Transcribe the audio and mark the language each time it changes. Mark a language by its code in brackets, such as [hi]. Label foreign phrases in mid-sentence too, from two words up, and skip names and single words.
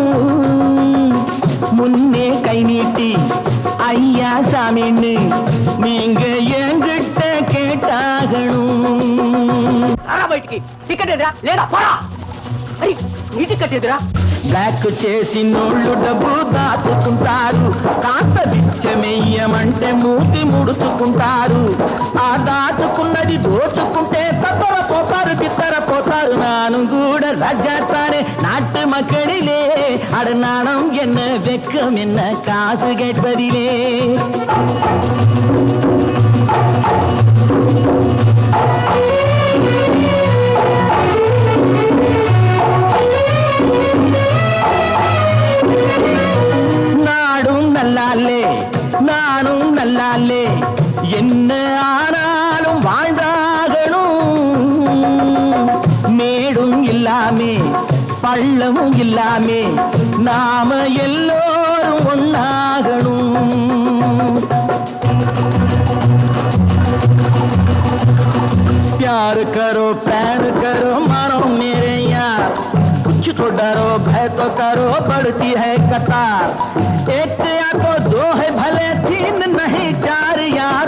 [ta] முன்னே கை நீட்டி ஐயா சாமின்னு நீங்க என்கிட்ட கேட்டாகணும். [te] టికెట్ ఎదురా లేదా పోరా నీ టికెట్ ఎదురా. బ్లాక్ చేసి నోళ్ళు డబ్బు దాచుకుంటారు, కాస్త బిచ్చమెయ్యమంటే మూతి ముడుచుకుంటారు. ఆ దాచుకున్నది దోచుకుంటే తప్పర పోతారు చిత్తర పోతారు. [ta] நானும் கூட ராஜாத்தானே நாட்டு மக்களிலே, அட நாணம் என்ன வெக்கம் என்ன காசு கேட்பதிலே. நாடும் நல்லாலே நானும் நல்லாலே என்ன ஆனாலும் வாழ்ந்தாகணும். மேடும் இல்லாமே பள்ளமும் இல்லாமே நாம எல்லோரும் ஒன்னாகணும். [hi] प्यार करो प्यार करो मारो मेरे यार, कुछ तो डरो भय तो करो बढ़ती है कतार. एक या तो दो है भले तीन नहीं चार यार.